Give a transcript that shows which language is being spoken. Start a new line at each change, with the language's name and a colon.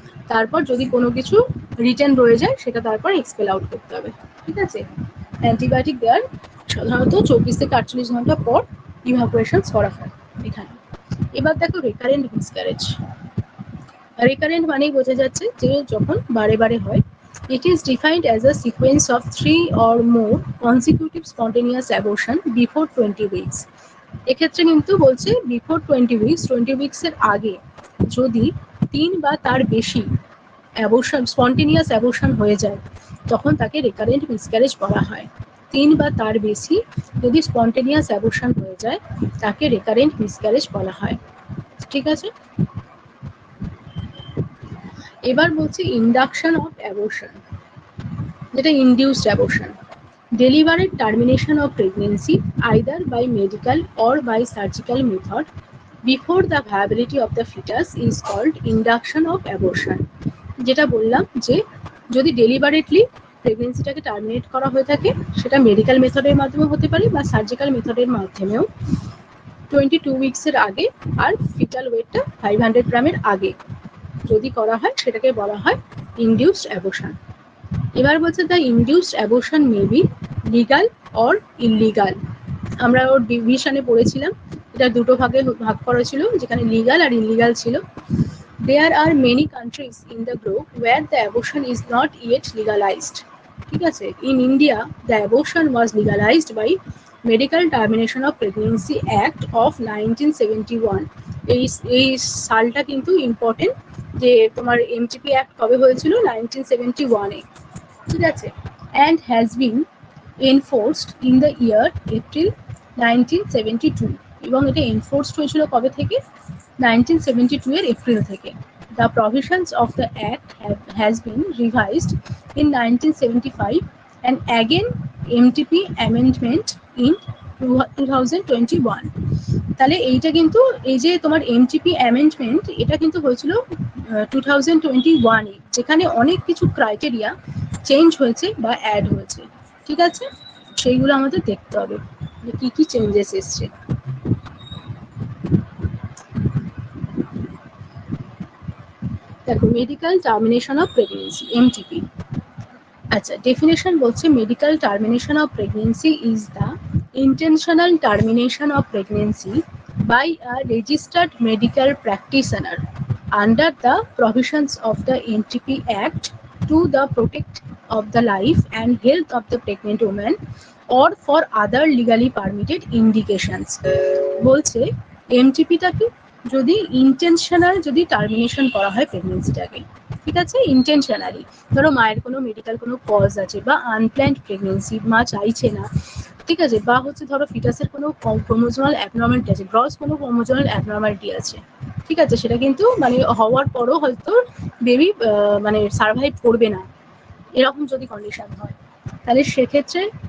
Bangla: তারপর যদি কোনো কিছু রিটেন রয়ে যায় সেটা তারপর এক্সপেল আউট করতে হবে। ঠিক আছে, অ্যান্টিবায়োটিক দেওয়ার সাধারণত 24 থেকে 48 ঘন্টা পর ইভাকুয়েশন করা হয় এখানে। এবার দেখো রেকারেন্ট মিসক্যারেজ, রেকারেন্ট মানেই বোঝা যাচ্ছে যে যখন বারে বারে হয়।
English: It is defined as a sequence of 3 or more consecutive spontaneous abortion before 20 weeks.
Bangla: এক্ষেত্রে কিন্তু বলছে বিফোর 20 উইকস, 20 উইকসের আগে যদি 3 বা তার বেশি অ্যাবর্শন স্পন্টেনিয়াস অ্যাবর্শন হয়ে যায় তখন তাকে রেকারেন্ট মিসক্যারেজ বলা হয়। 3 বা তার বেশি যদি স্পন্টেনিয়াস অ্যাবর্শন হয়ে যায় তাকে রেকারেন্ট মিসক্যারেজ বলা হয়। ঠিক আছে, এবার বলছি ইন্ডাকশন অফ অ্যাবর্শন, যেটা induced abortion,
English: deliberate termination of pregnancy either by medical or by surgical method before the viability of the fetus is called induction of abortion.
Bangla: যেটা বললাম যে যদি ডেলিবারেটলি প্রেগনেন্সিটাকে টার্মিনেট করা হয়ে থাকে সেটা মেডিকেল মেথডের মাধ্যমে হতে পারে বা সার্জিক্যাল মেথডের মাধ্যমেও 22 উইকসের আগে আর ফিটাল ওয়েটটা 500 গ্রামের আগে যদি করা হয় সেটাকে বলা হয় ইনডিউসড অ্যাবর্শন। এবার বলছে
English: The induced abortion may be legal or illegal.
Bangla: আমরা ওর ডিভিশনে পড়েছিলাম এটা দুটো ভাগে ভাগ করা ছিল, যেখানে লিগাল আর ইলিগাল ছিল।
English: There are many countries in the globe where the abortion is not yet legalized.
Bangla: ঠিক আছে,
English: in India the abortion was legalized by Medical Termination of Pregnancy Act of 1971.
Bangla: এই সালটা কিন্তু ইম্পর্টেন্ট, যে তোমার এমটিপি অ্যাক্ট কবে হয়েছিল, 1971 এ। ঠিক আছে,
English: and has been enforced in the year April 1972,
Bangla: এবং এটা এনফোর্সড হয়েছিল কবে থেকে, 1972 এর এপ্রিল থেকে।
English: The provisions of the act has been revised in 1975 and again MTP amendment in 2021.
Bangla: তাহলে এইটা কিন্তু এই যে তোমার এমটিপি অ্যামেন্ডমেন্ট, এটা কিন্তু হয়েছিল 2021 এ, যেখানে অনেক কিছু ক্রাইটেরিয়া চেঞ্জ হয়েছে বা অ্যাড হয়েছে। ঠিক আছে, সেইগুলো আমাদের দেখতে হবে যে কি কি চেঞ্জেস এসছে। দেখো, medical termination of pregnancy, MTP. আচ্ছা, ডেফিনেশন বলছে
English: Medical termination of pregnancy is the intentional termination of pregnancy by a registered medical practitioner under the provisions of the NTP Act to the protect of the life and health of the pregnant woman or for other legally permitted indications.
Bangla: বলছে এমটিপিটা কি, যদি intentional যদি termination করা হয় প্রেগনেন্সিটাকে, ঠিক আছে, intentionally, ধরো মায়ের কোনো মেডিকেল কোনো কজ আছে বা আনপ্ল্যান্ড প্রেগনেন্সি, মা চাইছে না, ঠিক আছে, বা হচ্ছে ধরো ফিটাসের কোনো ক্রোমোজোমাল অ্যাবনর্মালিটি আছে, গ্রস কোনো ক্রোমোজোমাল অ্যাবনর্মালিটি আছে, ঠিক আছে, সেটা কিন্তু মানে হওয়ার পরও হয়তো বেবি মানে সার্ভাইভ করবে না, এরকম যদি কন্ডিশন হয়, তাহলে সেক্ষেত্রে